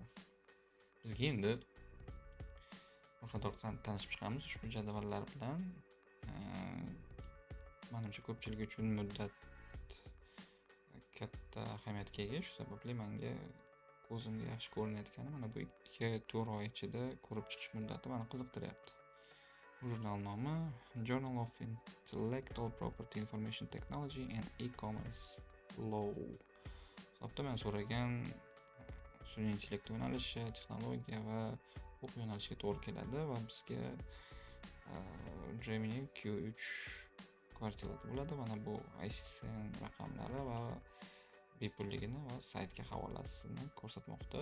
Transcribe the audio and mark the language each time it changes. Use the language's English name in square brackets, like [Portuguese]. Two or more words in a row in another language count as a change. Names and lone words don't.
[Uzbek] Bizga endi naqadar tanishib chiqamiz ushbu jadvallar bilan. Menimcha ko'pchilik uchun muddat katta ahamiyatga ega, shu sababli menga ko'zimga yaxshi ko'rinayotgani mana bu 2-4 oy ichida ko'rib chiqish muddati meni qiziqtiryapti. Jurnal nomi Journal of Intellectual Property Information Technology and E-commerce Law. Hisobda men so'ragan sun'iy intellekt yo'nalishi, texnologiya va huquq yo'nalishiga to'g'ri keladi va bizga Gemini Q3 kvartilada bo'ladi. Mana bu ISSN raqamlari va bepulligini va saytga havolasini ko'rsatmoqda.